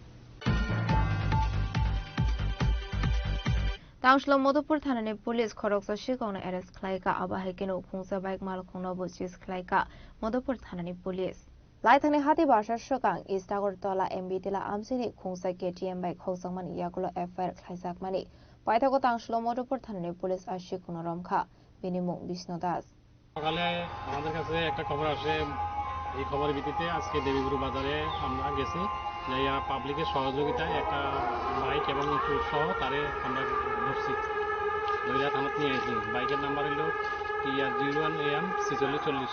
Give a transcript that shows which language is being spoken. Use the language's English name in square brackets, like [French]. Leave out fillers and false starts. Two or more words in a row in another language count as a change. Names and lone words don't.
[Kok Borok] तांसलो मधुपुर थानानि पुलिस खरगसा सिगाङावनो एरेस्ट खालायगा आबाहायकेनो खुंसा बाइक मालखौनोबो सिज खालायगा मधुपुर थानानि पुलिस लाइथांनि हाति बासा सिगां इस्ट आगरतला एमबिटिला आमसिनि खुंसा केटीएम बाइक हौजांमान इयागुलो एफआईआर खालायजागमानि पाइथागो तांसलो मधुपुर थानानि पुलिस आशिकुनो रमखा बिनि मुं বিষ্ণু দাস। [Bangla] সকালে আমাদের কাছে একটা খবর আসে, এই খবরের ভিত্তিতে আজকে দেবীগুরু বাজারে আমরা গেছি, যাইয়া পাবলিকের সহযোগিতায় একটা বাইক এবং চোর সহ তারে আমরা ধরছি, ধরিয়া থানাত নিয়ে আসি। বাইকের নাম্বার হলো TR01AM 4640।